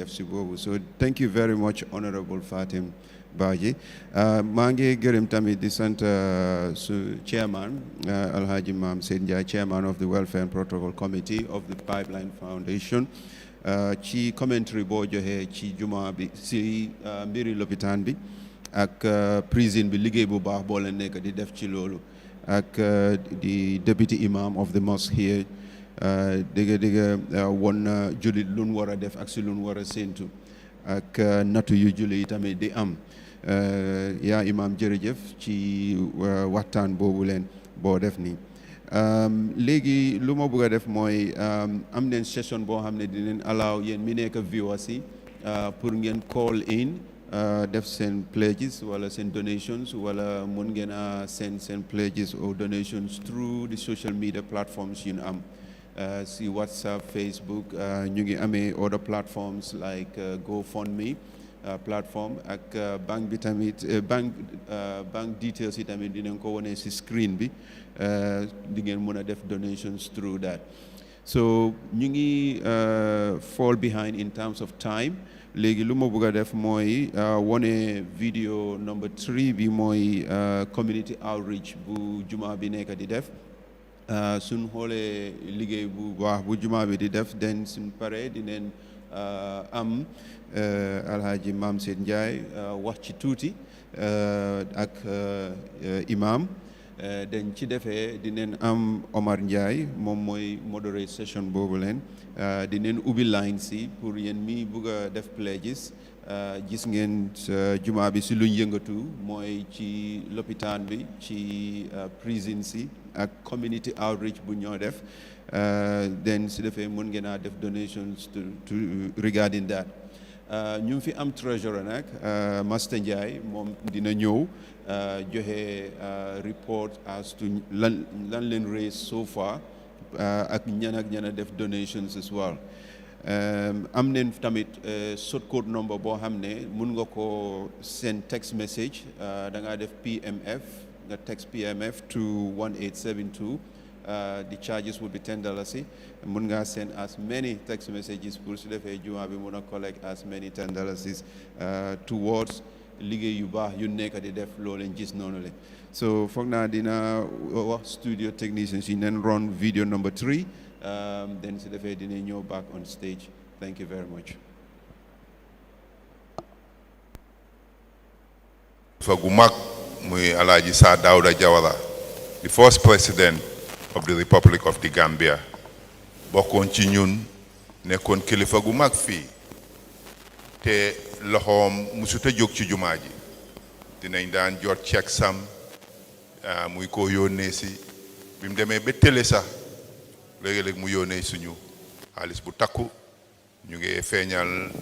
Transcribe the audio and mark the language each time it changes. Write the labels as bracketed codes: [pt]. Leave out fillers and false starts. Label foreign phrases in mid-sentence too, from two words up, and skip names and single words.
[wo] def si boobu [en] so thank you very much honorable [wo] Fatim Badji maa ngi gërëm tamit di sant su chairman Alhaji Mam Seyd Njie [en] chairman of the welfare and protocol committee of the Pipeline Foundation [wo] ci commentary boo joxee ci juma bi si mbiri lopitaan bi ak prison bi liggéey bu baax boo leen nekk di def ci loolu ak di [en] deputy imam of the mosque here [wo] dëgg won julit lu nu war a def ak si lu nu war a séentu ak nattu yu julli yi tamit di am yaa imam jërëjëf ci waxtaan boobu leen boo def nii léegi lu ma bëgg a def mooy am neen session boo xam ne dinañ allow yéen mi nekk viewers yi pour ngeen [en] call in [wo] def seen pledges wala seen donations wala mun ngeen a send seen [en] pledges or donations through the social media platforms [wo] yu ñu am si WhatsApp Facebook ñu ngi amee [en] other platforms like GoFundMe platform [wo] ak bank bi tamit [en] bank details [wo] yi tamit dinañ ko wone si screen bi di ngeen mën a def [en] donations through that so [wo] ñu ngi [en] fall behind in terms of time [wo] léegi lu ma bëgg a def mooy wone [en] video number 3 [wo] bi mooy [en] community outreach [wo] bu juma bi nekk di def suñ xoolee liggéey bu baax bu juma bi di def den suñ pare dineen am Alhaji Mam Seyd Njie wax ci tuuti ak imam dañ ci defee dineen am Omar Ndiaye moom mooy [en] moderate session [wo] boobu leen dineen ubbi line si pour yéen mi bugg a def pledges gis ngeen juma bi si luñ yëngatu mooy ci lopitaan bi ci prison si ak [en] community outreach [wo] bu ñoo def then si defee mën ngeen a def [en] donations to regarding that [wo] ñu ngi fi am treasurer nag Master Ndiaye moom dina ñëw joxe [en] report as to [wo] lan leen [en] raise so far [wo] ak ñan def [en] donations as well [wo] am neen tamit [en] short code number [wo] boo xam ne mun nga ko [en] send text message [wo] da ngaa def PMF nga [en] text PMF to 1872 the charges will be $10 [wo] mun ngaa [en] send as many text messages [wo] pour su defee juma bi mun a [en] collect as many $10 [wo] towards liggéey yu baax yu nekk di def loo leen gis noonu le so foog naa dina wax [en] studio technicians [wo] yi neen [en] run video number 3 then [wo] su defee dina ñëw [en] back on stage thank you very much [wo] fa gu mag muy Alhaji Sir Dawda Jawara [en] the first president of the Republic of the Gambia [wo] bokkoon ci ñun nekkoon kilifa gu mag fii te loxoom musuta jóg ci jumaa ji dinañ daan jot check sam muy ko yónnee si bi mu demee ba télé sax léegi-léeg mu yónnee suñu xaalis bu takku ñu ngi feeñal